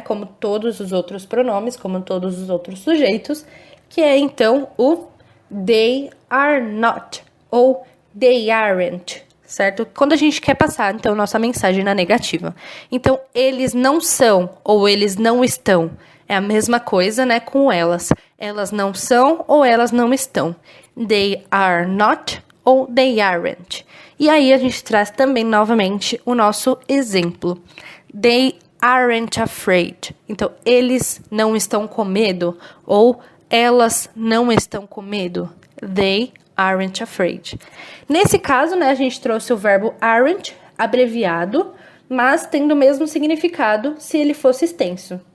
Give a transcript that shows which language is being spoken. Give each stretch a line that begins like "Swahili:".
Portuguese: Como todos os outros pronomes, como todos os outros sujeitos, que é, então, o
English: they are not,
Portuguese: ou
English: they aren't,
Portuguese: certo? Quando a gente quer passar, então, nossa mensagem na negativa. Então, eles não são, ou eles não estão. É a mesma coisa, né, com elas. Elas não são, ou elas não estão.
English: They are not, ou they aren't.
Portuguese: E aí, a gente traz também, novamente, o nosso exemplo.
English: They aren't afraid.
Portuguese: Então, eles não estão com medo, ou elas não estão com medo.
English: They aren't afraid.
Portuguese: Nesse caso, né, a gente trouxe o verbo aren't, abreviado, mas tendo o mesmo significado se ele fosse extenso.